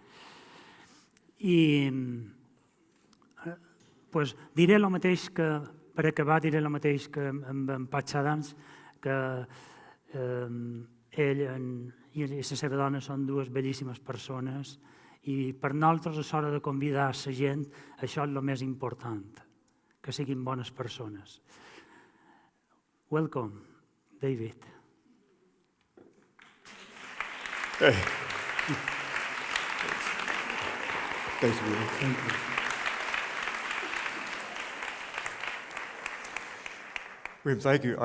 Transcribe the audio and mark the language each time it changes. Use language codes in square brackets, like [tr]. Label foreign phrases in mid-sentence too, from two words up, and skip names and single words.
[ca] I diré el mateix que, per acabar, diré el mateix que amb en Patch Adams, que ell i la seva dona són dues bellíssimes persones i per nosaltres és hora de convidar la gent, això és el més important, que siguin bones persones. [en] Welcome, David. Hey. Thanks, William. Thank you. William, thank you.